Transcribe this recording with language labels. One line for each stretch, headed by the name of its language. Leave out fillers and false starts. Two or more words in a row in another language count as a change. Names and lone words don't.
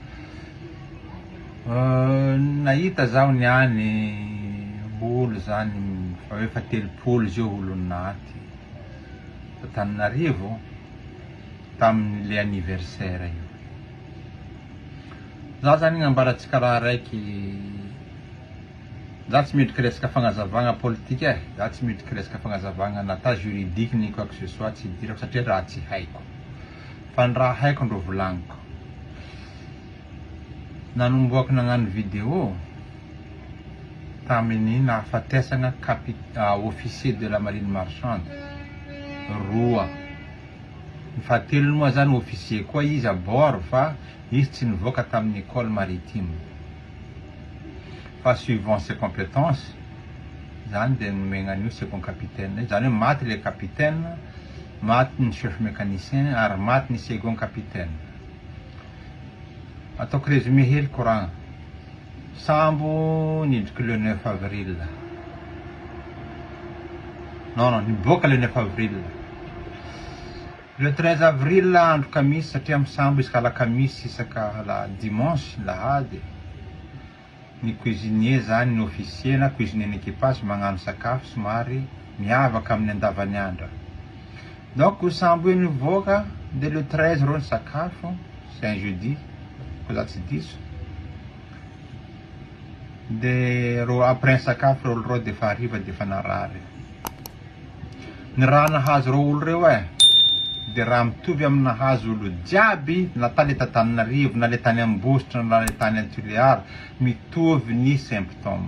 Malagasy: Nahita zaho niany olo zany fa efa 30 zio olo naty Antananarivo tamile anniversaire io. Za zany gn'ambaratsika raha raiky, za tsy midriky resaka fagnazavagna politique za tsy midriky resaka fagnazavagna nata juridique
French: ni quoi que ce soit,
Malagasy: tsy dirako satria raha tsy haiko. Fa ny raha haiko ndro volagniko. Nanomboako nagnano video tamin'ny nahafatesagna
French: officier de la marine marchande
Malagasy: roa. Ny fahatelony moa zany officier koa izy
French: à bord
Malagasy: fa izy tsy nivoaka tamin'ny
French: école maritime.
Malagasy: Fa
French: suivant ses compétences
Malagasy: zany de nomegna an'io
French: second capitaine.
Malagasy: Zany hoe maty
French: le capitaine,
Malagasy: maty ny
French: chef mécanicien
Malagasy: ary maty ny
French: second capitaine.
Malagasy: Ataoko résumé hely koragna. Sambo nidriky
French: le 9 avril.
Malagasy: Non, niboaka
French: le 9 avril. Le 13 avril
Malagasy: andro kamisy satria amy sambo isaka alakamisy isaka
French: la dimanche
Malagasy: lahady. Ny cuisinier zany ny officier na
French: cuisinier n'équipage
Malagasy: magnano sakafo somary miavaka amin'ny andavany andro. Donc sambo io nivoaka de le 13 rô ny sakafo,
French: c'est un jeudi,
Malagasy: ko za tsy diso. De ro après sakafo rô olo rô de fa hariva de fa narary. Ny raha nahazo rô olo reo de raha mitovy amin'ny nahazo olo jiaby na tany Antananarivo na le tany Ambositra na le tany Antuléar, mitovy ny symptôme.